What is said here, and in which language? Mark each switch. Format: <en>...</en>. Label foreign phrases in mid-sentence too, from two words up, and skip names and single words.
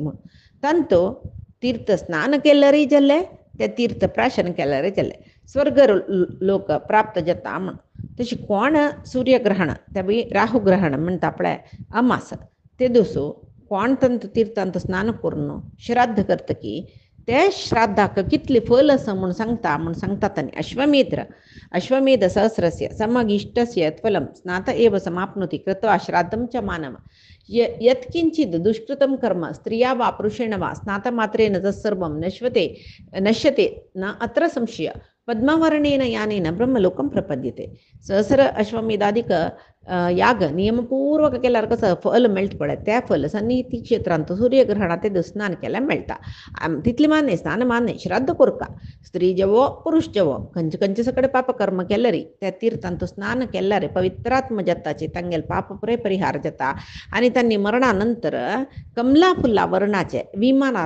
<kok>म्हण तांतो तीर्थ स्नान केल्यारय जाल्ले ते तीर्थ प्राशन केल्यारय जाल्ले स्वर्ग लोक प्राप्त जाता म्हण तशी कोण सूर्यग्रहण त्या बी राहुग्रहण म्हणटा पळय अमास ते दिसू कोण तंत तीर्थांत स्नान करून श्राद्ध करतकी ते श्राद्धाक कितले फल आसा म्हूण सांगता तांणी</kok> <sa>अश्वमेध सहस्रस्य समगिष्टस्य फलं स्नात एव समाप्नोति कृत्वा श्राद्धं च मानव यत्किंचित् दुष्कृतं कर्म स्त्रिया वा पुरुषेण वा स्नातमात्रेण तत्सर्वं नश्यते न अत्र संशय पद्मवर्णेन यानेन ब्रह्मलोकं प्रपद्यते</sa> <kok>सहस्र अश्वमेधाधिक याग नियमपूर्वक केल्यार कसं फल मेळटा पळय त्या फल सन्निहिती क्षेत्रांत सूर्यग्रहणात ते स्नान केल्यार मेळटा तितले मान्य स्नान मान्य श्राद्ध कोरका स्त्री जेवो पुरुष जेवो खंयचे सकಡೆ पाप कर्म केल्यारी त्या तीर्थांत स्नान केल्यार पवित्रात्म जाताचे तांगेल पाप पुरे परिहार जाता आनी तांणी मरणानंतर कमला फुल्ला वर्णाचे विमानार</kok>